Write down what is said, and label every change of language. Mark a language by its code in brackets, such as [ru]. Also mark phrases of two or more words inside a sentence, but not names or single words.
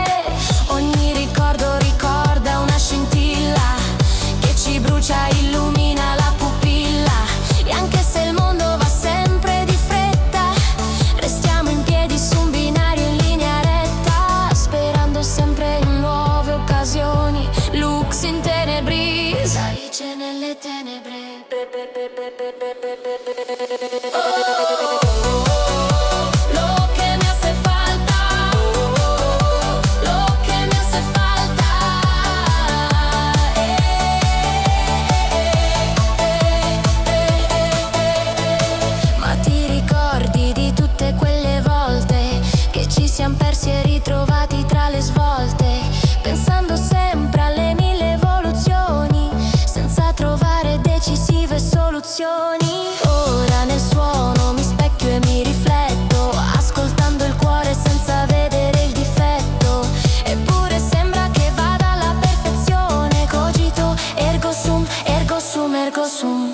[it] Ogni ricordo ricorda una scintilla che ci brucia, illumina la pupilla. E anche se il mondo va sempre di fretta, restiamo in piedi su un binario in linea retta, sperando sempre in nuove occasioni. [la] Lux in tenebris, [it] Alice nelle tenebre. [es] Lo que me hace falta, lo que me hace falta. [it] Ma ti ricordi di tutte quelle volte che ci siamo persi e ritrovati tra le svolte, pensando sempre alle mille evoluzioni, senza trovare decisive soluzioni. Ora nel suono mi specchio e mi rifletto, ascoltando il cuore senza vedere il difetto. Eppure sembra che vada alla perfezione. [la] Cogito, ergo sum, ergo sum, ergo sum.